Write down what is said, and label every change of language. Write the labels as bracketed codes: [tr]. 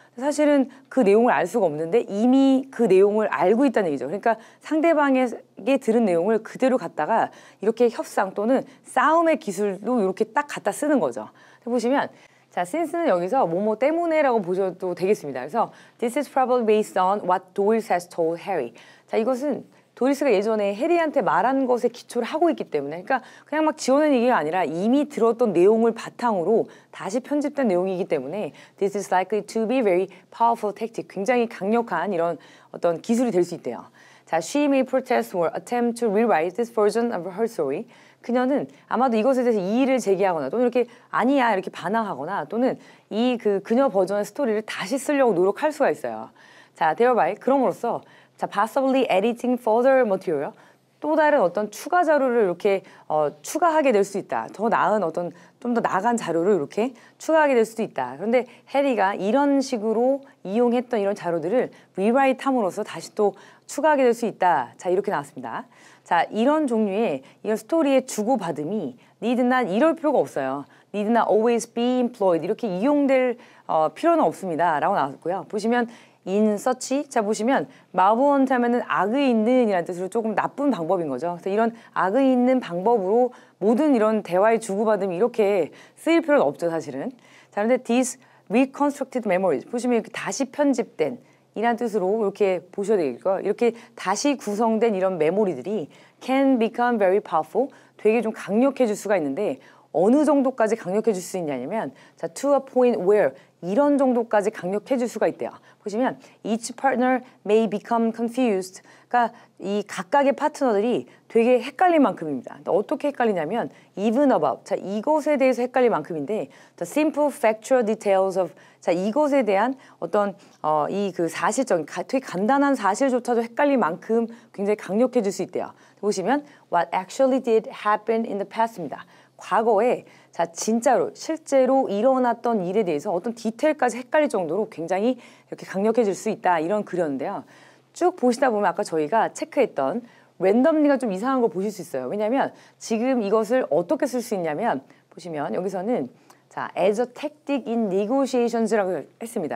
[ko] 사실은 그 내용을 알 수가 없는데 이미 그 내용을 알고 있다는 얘기죠. 그러니까 상대방에게 들은 내용을 그대로 갖다가 이렇게 협상 또는 싸움의 기술도 이렇게 딱 갖다 쓰는 거죠. 보시면 자, since는 여기서 뭐뭐 때문에라고 보셔도 되겠습니다. [en] 그래서 this is probably based on what Doris has told Harry. [ko] 자, 이것은 도리스가 예전에 해리한테 말한 것에 기초를 하고 있기 때문에, 그러니까 그냥 막 지어낸 얘기가 아니라 이미 들었던 내용을 바탕으로 다시 편집된 내용이기 때문에 [en] this is likely to be very powerful tactic. [ko] 굉장히 강력한 이런 어떤 기술이 될 수 있대요. [en] 자, she may protest or attempt to rewrite this version of her story. [ko] 그녀는 아마도 이것에 대해서 이의를 제기하거나 또는 이렇게 아니야 이렇게 반항하거나 또는 그녀 버전의 스토리를 다시 쓰려고 노력할 수가 있어요. [en] 자, thereby [ko] 그럼으로써 [en] 자, possibly editing further material. [ko] 또 다른 어떤 추가 자료를 이렇게 추가하게 될 수 있다. 더 나은 어떤 좀 더 나간 자료를 이렇게 추가하게 될 수도 있다. 그런데 해리가 이런 식으로 이용했던 이런 자료들을 rewrite 함으로써 다시 또 추가하게 될 수 있다. 자, 이렇게 나왔습니다. 자, 이런 종류의 이런 스토리의 주고받음이 [en] need not [ko] 이럴 필요가 없어요. [en] need not always be employed. [ko] 이렇게 이용될 필요는 없습니다. 라고 나왔고요. 보시면 [en] in such, [ko] 자 보시면 malevolent 하면은 악의 있는 이라는 뜻으로 조금 나쁜 방법인 거죠. 그래서 이런 악의 있는 방법으로 모든 이런 대화의 주고받음이 이렇게 쓰일 필요는 없죠, 사실은. 자, 그런데 [en] these reconstructed memories, [ko] 보시면 이렇게 다시 편집된 이란 뜻으로 이렇게 보셔야 되겠고요. 이렇게 다시 구성된 이런 메모리들이 [en] can become very powerful, [ko] 되게 좀 강력해질 수가 있는데 어느 정도까지 강력해질 수 있냐면 자, [en] to a point where [ko] 이런 정도까지 강력해질 수가 있대요. [en] 보시면 each partner may become confused. [ko] 그러니까 이 각각의 파트너들이 되게 헷갈릴 만큼입니다. 어떻게 헷갈리냐면 [en] even about. [ko] 자, 이것에 대해서 헷갈릴 만큼인데 [en] the simple factual details of. [ko] 자, 이것에 대한 어떤 그 사실적인 되게 간단한 사실조차도 헷갈릴 만큼 굉장히 강력해질 수 있대요. [en] 보시면 what actually did happen in the past [ko] 입니다. 과거에 자, 진짜로 실제로 일어났던 일에 대해서 어떤 디테일까지 헷갈릴 정도로 굉장히 이렇게 강력해질 수 있다. 이런 글이었는데요. 쭉 보시다 보면 아까 저희가 체크했던 랜덤리가 좀 이상한 걸 보실 수 있어요. 왜냐하면 지금 이것을 어떻게 쓸 수 있냐면 보시면 여기서는 자, [en] as a tactic in negotiations [ko] 라고 했습니다.